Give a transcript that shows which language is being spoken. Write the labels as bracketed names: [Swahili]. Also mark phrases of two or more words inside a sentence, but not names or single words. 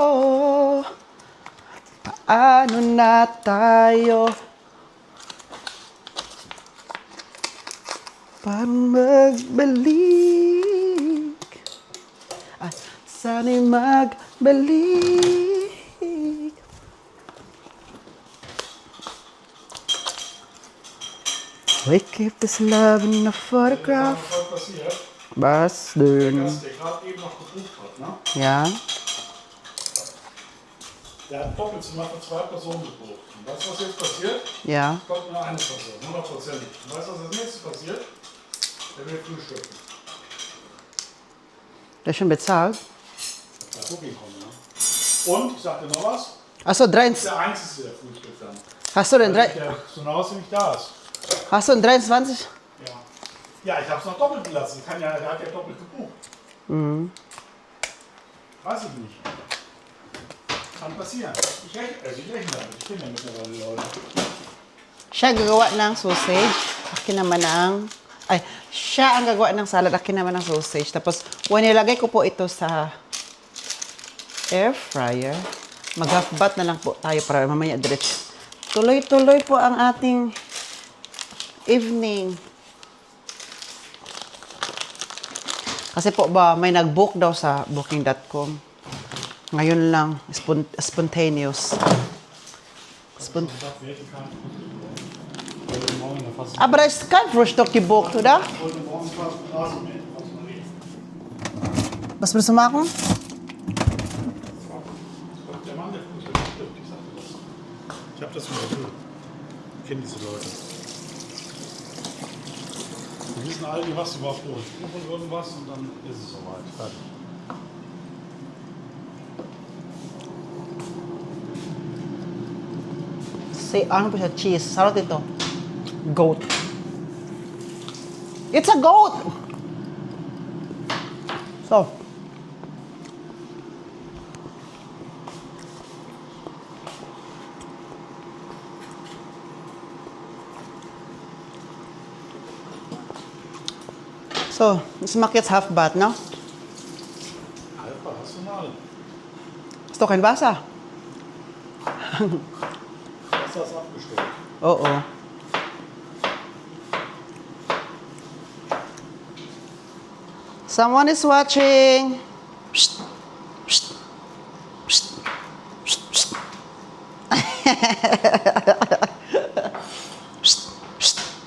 [Filipino] Paano na tayo? Paano magbalik? At sana'y magbalik. [English] We keep this love in a photograph. [German] Was passiert? Was denn? Dass der gerade eben noch gebucht hat, ne? Ja. Der hat Doppelzimmer für 2 Personen gebucht. Und weißt du, was jetzt passiert? Ja. Kommt nur eine Person, 100%. Und weißt du, was als nächstes passiert? Der will frühstücken. Der ist schon bezahlt. Ja, Booking kommt, ne? Und, ich sagte noch was, Achso, das ist der Einzige, der frühstückt dann. hast du den Weil der so nach Hause nicht da ist. Hast du den 23? Ja. Ja, ich habe es noch doppelt gelassen. Der hat ja doppelt gebucht. Weiß ich nicht. Kann passieren. Ich rechne damit. Ich kenne ja mittlerweile Leute. [Filipino] Siya gagawa ng sausage. Akin naman ang... Ay, siya ang gagawa ng salad. Akin naman ang sausage. Tapos, when nilagay ko po ito sa air fryer, mag-half bat na lang po tayo para mamaya diretso. Tuloy-tuloy po ang ating evening. Kasi po ba, may nag-book daw sa booking.com. Ngayon lang, spontaneous. [German] Ich dachte, wir hätten keinen. Ich wollte morgen fast. Aber da ist kein Frühstück gebucht, oder? Ich wollte morgen fast Rasen mähen. Was willst du machen? Der Mann, der frühstückt, stimmt. Ich sagte das. Ich habe das schon erfüllt. Ich kenne diese Leute. Die wissen alle, was sie überhaupt holen. Ich buche irgendwas und dann ist es soweit. Fertig. [Filipino] Say, ano po siya? Cheese. Sarap ito. [English] Goat. It's a goat! So. So, [German] das macht jetzt Halfbad, no? Alpha, hast du mal? Ist doch kein Wasser. Wasser ist abgestellt. [English] Oh, oh. Someone is watching. Psst. Psst. Psst. Psst. Psst. Psst.